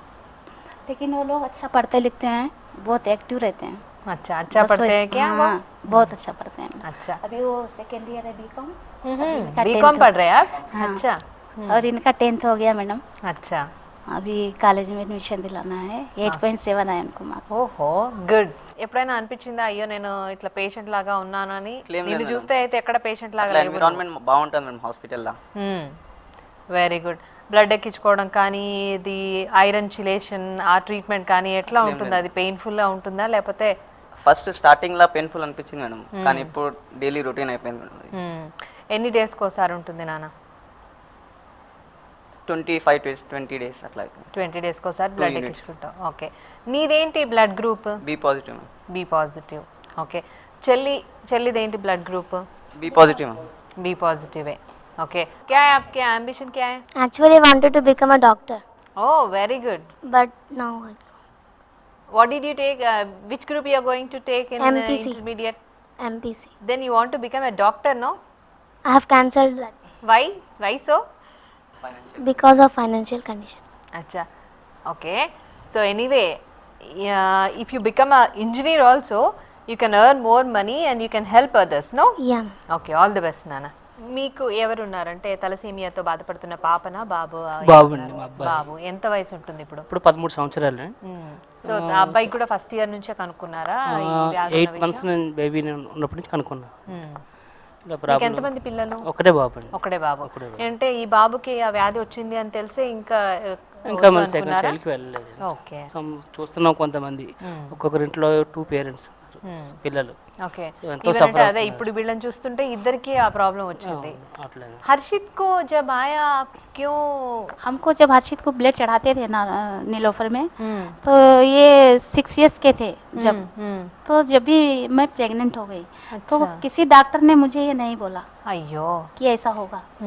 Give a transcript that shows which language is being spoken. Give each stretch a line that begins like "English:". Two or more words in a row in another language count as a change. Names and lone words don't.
Hindi: लेकिन वो लोग अच्छा पढ़ते लिखते हैं, बहुत एक्टिव रहते हैं। अच्छा, अच्छा बस पढ़ते वैसे- हैं क्या वो? हाँ, बहुत अच्छा पढ़ते हैं। अच्छा, अभी वो
English: second year
Hindi: है बीकॉम, बीकॉम पढ़ रहे हैं आप? हाँ। अच्छा, और इनका 10th हो गया मैडम। अच्छा, अभी कॉलेज में एडमिशन दिलाना है, 8.7 है उनको मार्क्स।
Telugu: ఓహో గుడ్. ఎప్పుడైనా అనిపించిందా అయ్యో నేను ఇట్లా పేషెంట్ లాగా ఉన్నానని? Claim నిన్ను లేదు చూస్తే అయితే ఎక్కడ పేషెంట్ లాగా అట్లా లేవు. ఎన్విరాన్మెంట్ బాగుంటుంది మేడం హాస్పిటల్లో.
English: very good.
Telugu: బ్లడ్ ఎక్కించుకోవడం కానీ, ఇది
English: iron chelation
Telugu: ఆ ట్రీట్మెంట్ కానీ ఎట్లా ఉంటుంది? అది పెయిన్ఫుల్గా ఉంటుందా లేకపోతే? ఫస్ట్ స్టార్టింగ్లో పెయిన్ఫుల్ అనిపించింది మేడం, కానీ ఇప్పుడు
English: daily routine
Telugu: అయిపోయింది మేడం. అది ఎన్ని డేస్కి ఒకసారి ఉంటుంది నాన్న?
English: 25 days 20 days
Telugu: అట్లా అయిపోయింది. 20 డేస్కి ఒకసారి బ్లడ్ units. ఎక్కించుకుంటాం. ఓకే, నీదేంటి
English: blood group? B positive madam. B positive. okay,
Telugu: చెల్లిదేంటి
English: blood group? B positive madam. B positive
Hindi: है. ओके, क्या है आपके एम्बिशन क्या है?
English: Actually, I wanted to become a doctor, Oh, very good. but now What did you take? Which group you are going to take in MPC. intermediate? MPC. Then you want to become a doctor, no? I have cancelled that Why? Why so? because of financial conditions. Acha. Okay. So anyway, if you become a engineer also, you can earn more money and you can help others, no? Yeah. Okay, all the best, Nana.
Telugu: మీకు ఎవరు ఉన్నారంటే తలసేమియాతో బాధపడుతున్న పాపనా బాబు? బాబు అండి, మా అబ్బాయి. బాబు ఎంత వయసు ఉంటుంది ఇప్పుడు? ఇప్పుడు 13 సంవత్సరాలు. సో ఆ అబ్బాయి కూడా
English: first year
Telugu: నుంచే కనుక్కున్నారా ఈ వ్యాధి? 8 months నేను బేబీ ఉన్నప్పటి నుంచి కనుక్కున్నా. ఇలా మీకు ప్రాబ్లం ఎంతమంది పిల్లలు? ఒకటే బాబు అండి. ఒకడే బాబు. అంటే ఈ బాబుకి ఆ వ్యాధి వచ్చింది అని తెలిసే ఇంకా ఇంకా వద్దు మన సెకండ్ అనుకున్నారా? చైల్డ్కి వెళ్ళలేదు. ఓకే. చూస్తున్నాం కొంతమంది, ఒక్కొక్కరింట్లో 2 parents పిల్లలు. ఓకే, So, ఎంతో ఈవెన్ అంటే suffer అదే ఇప్పుడు వీళ్ళని చూస్తుంటే ఇద్దరికి ఆ ప్రాబ్లం వచ్చింది. అట్లా
Hindi: హర్షిత్ को जब आया क्यों? हमको जब हर्षित को ब्लड चढ़ाते थे ना नीलोफर में, तो ये 6 years के थे जब, तो जब भी मैं प्रेग्नेंट हो गई तो अच्छा। किसी डॉक्टर ने मुझे ये नहीं बोला
Telugu: అయ్యో.
Hindi: कि ऐसा होगा।